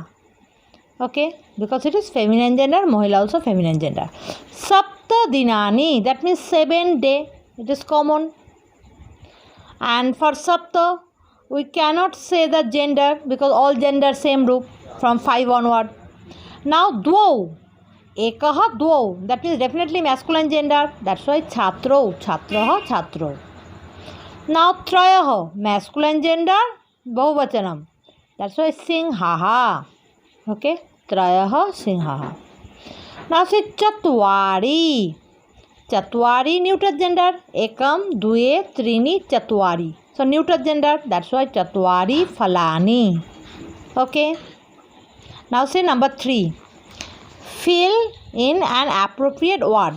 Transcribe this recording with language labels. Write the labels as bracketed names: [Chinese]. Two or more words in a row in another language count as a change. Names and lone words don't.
[English] Okay, because it is feminine gender, mohila also feminine gender. [Sanskrit] Sapta dinani, [English] that means 7 days. It is common. And for sapta, we cannot say the gender because all gender same group from 5 onward. [Sanskrit] Now dvau, ekaha dvau, [English] that means definitely masculine gender. That's why [Sanskrit] chhatro, chhatraha, chhatro. [English] Now trayaha, masculine gender, bahuvachanam. That's why singhaha. Okay, [Sanskrit] trayaha, singhaha. [English] Now say chatwari. [Sanskrit] Chatwari [English] neuter gender. [Sanskrit] Ekam, due, trini, chatwari. [English] So neuter gender. That's why [Sanskrit] chatwari phalani. [English] Okay. Now say number 3. Fill in an appropriate word.